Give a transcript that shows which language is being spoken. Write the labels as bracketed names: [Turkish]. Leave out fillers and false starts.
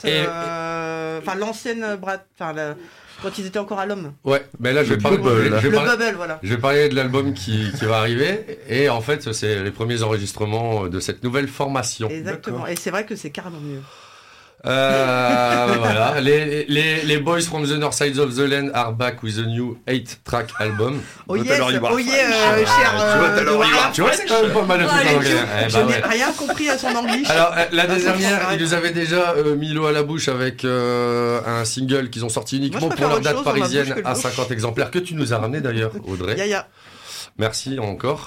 [French] Enfin, l'ancienne Brat. Enfin, la. Quand ils étaient encore à l'homme. Ouais, mais là, je vais parler de l'album qui va arriver. Et en fait, c'est les premiers enregistrements de cette nouvelle formation. Exactement. D'accord. Et c'est vrai que c'est carrément mieux. voilà. [English] Les Boys from the North Sides of the Land are back with a new 8-track album. Oh yes, oh yeah, cher. [French] Tu vois, c'est pas mal de tout en anglais. Je n'ai rien compris à son anglais. Alors, la dernière, ils nous avaient déjà mis l'eau à la bouche avec un single qu'ils ont sorti uniquement pour leur date parisienne à 50 exemplaires que tu nous as ramené d'ailleurs, Audrey. Yaya. Merci encore.